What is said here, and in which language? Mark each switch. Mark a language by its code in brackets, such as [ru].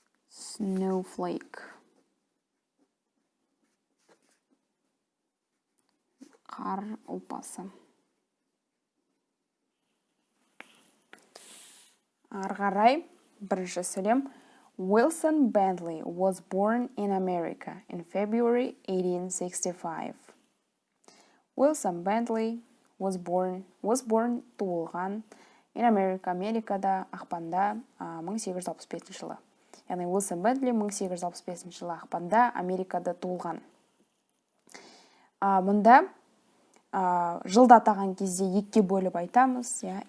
[en] Snowflake. [kk] Қар ұлпасы. Ары қарай бірінші сөйлем. [en] Wilson Bentley was born in America in February 1865. Wilson Bentley was born [kk] туылған [en] in America, [kk] Америкада ақпанда 1865 жылы. Яғни Wilson Bentley 1865 жылы ақпанда Америкада туылған. Мұнда жылды атаған кезде екіге бөліп айтамыз.